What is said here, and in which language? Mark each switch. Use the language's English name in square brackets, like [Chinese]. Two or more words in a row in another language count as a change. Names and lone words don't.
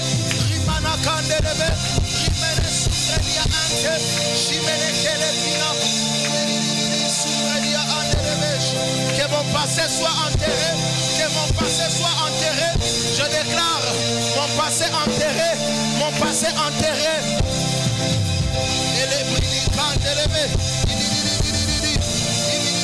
[French] Rimana kandelebe. Rimene sumredia ante. Shimene kelebina. Sumredia andelebe. Que mon passé soit enterré. Que mon passé soit enterré. Je déclare mon passé enterré. Mon passé enterré. Et les brillants kandelebe.